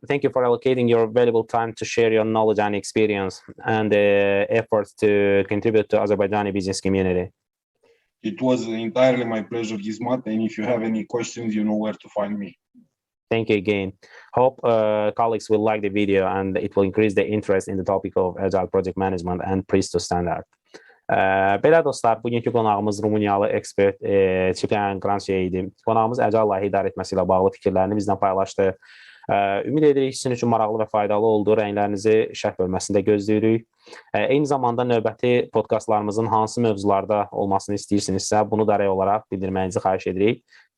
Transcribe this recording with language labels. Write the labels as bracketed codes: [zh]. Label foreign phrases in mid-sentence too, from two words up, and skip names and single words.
[en] Thank you for allocating your valuable time to share your knowledge and experience and efforts to contribute to Azerbaijani business community. It was entirely my pleasure, Gizmat, and if you have any questions, you know where to find me. Thank you again. Hope colleagues will like the video and it will increase the interest in the topic of Agile project management and Prince2 standard. [az] Belə dostlar, bugünkü qonağımız Rumıniyalı ekspert Ciprian Grancea idi. Qonağımız Agile layihə idarə etməsi ilə bağlı fikirlərini bizdən paylaşdı. Ümid edirik sizin üçün maraqlı və faydalı oldu. Rəylərinizi şərh bölməsində gözləyirik. Eyni zamanda növbəti podkastlarımızın hansı mövzularda olmasını istəyirsinizsə, bunu da rəy olaraq bildirməyinizi xahiş edirik.